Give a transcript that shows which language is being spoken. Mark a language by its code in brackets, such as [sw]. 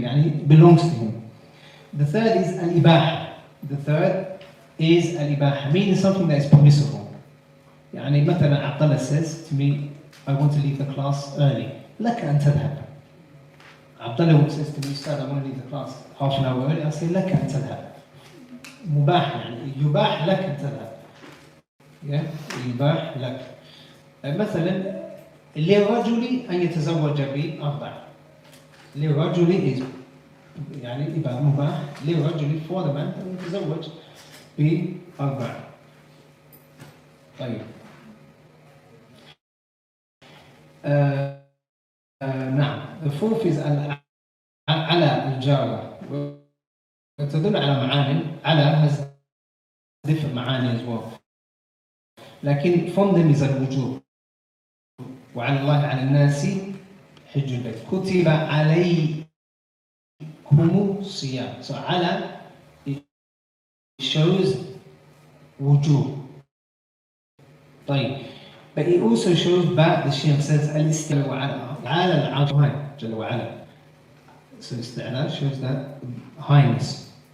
[ar] يعني [en] it belongs to him. The third is al-ibaha. The third is al-ibaha, meaning something that is permissible. [ar] يعني مثلا [en] Abdillah says to me, I want to leave the class early. [ar] لك أن تذهب. [en] Abdullah says to me, Ustad, I want to leave the class half an hour early. I say, [ar] لك أن تذهب. مباح يعني يباح لك أن تذهب. يباح لك. مثلا للرجل أن يتزوج بأربع. للرجل [en] is [ar] يعني يبقى مباح للرجل [en] for the man [ar] أن يتزوج بأربع. طيب. نعم. [en] The fourth is [ar] على الجارة. وتدل على معاني. [en] على has different معاني as well. [ar] لكن [en] from them is الوجوب. [ar] وعلى الله على الناس حج البيت. كتب عليكم الصيام. [en] So على it shows وجوب. [ar] طيب. [en] But it also shows back, the Shaykh says [ar] الاستواء على العرش جل وعلا. [en] So الاستعلاء shows that highness.